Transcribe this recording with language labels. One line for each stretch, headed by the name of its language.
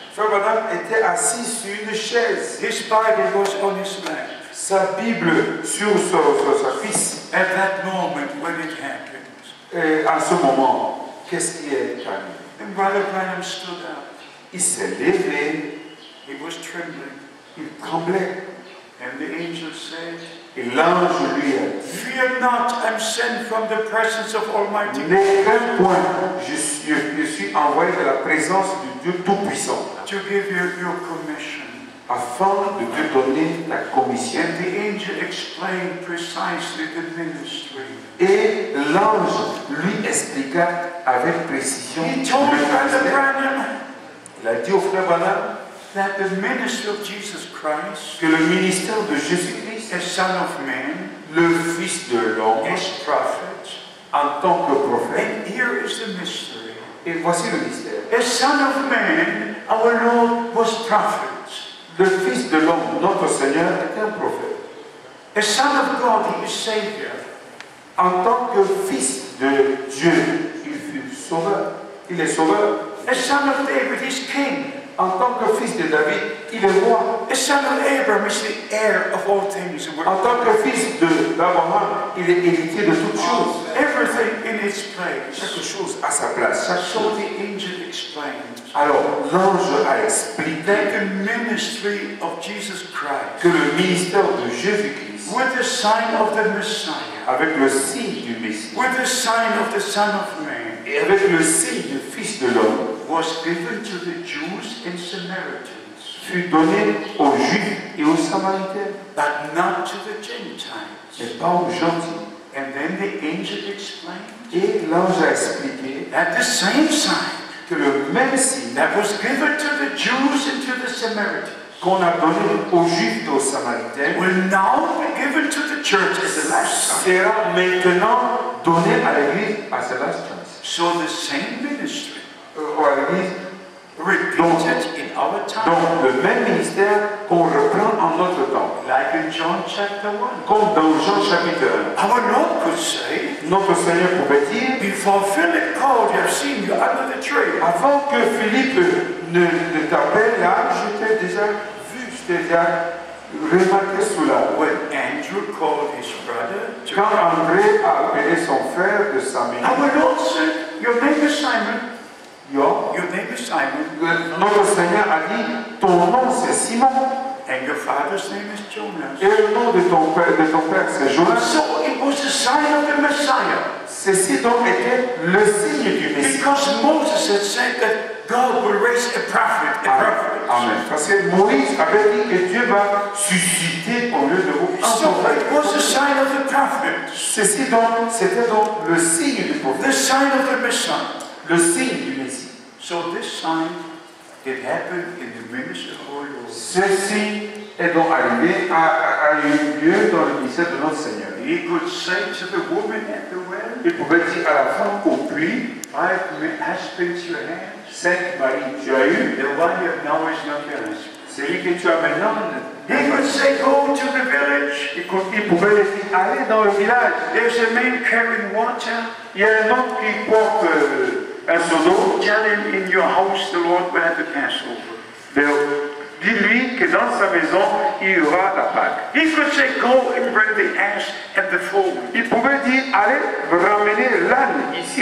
French: Frère Branham était assis sur une chaise,
English: His Bible was on his lap.
French: sa Bible sur sa cuisse.
English: At that moment when it happened,
French: Et à ce moment, qu'est-ce qui est arrivé?
English: and Brother Branham stood up.
French: Il s'est levé,
English: He was trembling.
French: il tremblait.
English: And the angel said,
French: Et l'ange lui a dit,
English: "Fear not, I'm sent from the presence of Almighty God
French: n'aie qu'un point, je suis envoyé de la présence du Dieu Tout-Puissant,
English: to give you your commission."
French: afin de te donner ta commission.
English: And the angel explained precisely the ministry.
French: Et l'ange lui expliqua avec précision
English: He told
French: le
English: Brother
French: ministère.
English: Branham
French: Il a dit au frère Branham
English: that the ministry of Jesus Christ,
French: que le ministère de Jésus-Christ,
English: as Son of Man,
French: le Fils de l'homme,
English: as prophet,
French: en tant que prophète,
English: and here is the mystery.
French: et voici le mystère.
English: As Son of Man, our Lord was prophet.
French: Le Fils de l'homme, notre Seigneur, était un prophète.
English: As Son of God, He is Savior.
French: En tant que Fils de Dieu, il fut sauveur. Il est sauveur.
English: As Son of David, He's King.
French: En tant que Fils de David, il est roi.
English: As Son of Abraham, He's the heir of all things.
French: En tant que Fils d'Abraham, il est héritier de toutes choses.
English: Everything in its place.
French: Chaque chose à sa place. Chaque
English: So
French: chose.
English: the angel explained
French: Alors, l'ange a expliqué
English: that the ministry of Jesus Christ,
French: que le ministère de Jésus-Christ,
English: with the sign of the Messiah,
French: avec le signe du Messie,
English: with the sign of the Son of Man,
French: et avec le signe du Fils de l'homme,
English: was given to the Jews and Samaritans,
French: fut donné aux Juifs et aux Samaritains,
English: but not to the Gentiles.
French: mais pas aux gentils.
English: And then the angel explained
French: Et l'ange a expliqué
English: that the same sign
French: que le même signe
English: that was given to the Jews and to the Samaritans
French: qu'on a donné aux Juifs et aux Samaritains
English: will now be given to the church as the last sign.
French: sera maintenant donné à l'Église à sa
English: last chance. So the same ministry
French: À l'Église,
English: repeated in our time.
French: donc le même ministère qu'on reprend en notre temps.
English: Like in John chapter 1.
French: Comme dans Jean chapitre 1.
English: Our Lord could say,
French: Notre Seigneur pouvait dire,
English: before Philip called you, I've seen you under the tree.
French: avant que Philippe ne t'appelle là, je t'ai déjà vu, je t'ai déjà remarqué sous la.
English: When Andrew called his brother to
French: Quand André a appelé son frère de sa maison,
English: our Lord said, your name is Simon. Your name is Simon.
French: Notre Seigneur a dit, ton nom c'est Simon,
English: And your father's name is Jonas.
French: et le nom de ton père c'est Jonas.
English: So it was the sign of the Messiah.
French: Ceci donc était le signe du Messie.
English: Because Moses had said that God will raise a prophet. Amen.
French: Parce que Moïse avait dit que Dieu va susciter au lieu de vous.
English: So it was a sign of the prophet.
French: Ceci donc, c'était donc le signe du prophète.
English: The sign of the Messiah.
French: Le signe du Messie.
English: So this sign, it happened in the ministry of our Lord.
French: Ceci est donc arrivé, a eu lieu dans le ministère de notre Seigneur.
English: He could say to the woman at the well,
French: Il pouvait dire à la femme au puits,
English: 5 husbands you have,
French: 5 maris tu as eu,
English: the one you have now is not your husband.
French: celui que tu as maintenant.
English: He could say, go to the village.
French: Il pouvait lui dire, allez dans le village.
English: There's a man carrying water.
French: Il y a un homme qui porte un seau d'eau.
English: Tell him in your house the Lord will have the Passover.
French: Dis-lui que dans sa maison, il y aura la Pâque.
English: He could say, go and bring the ass and the foal.
French: Il pouvait dire, allez ramener l'âne ici.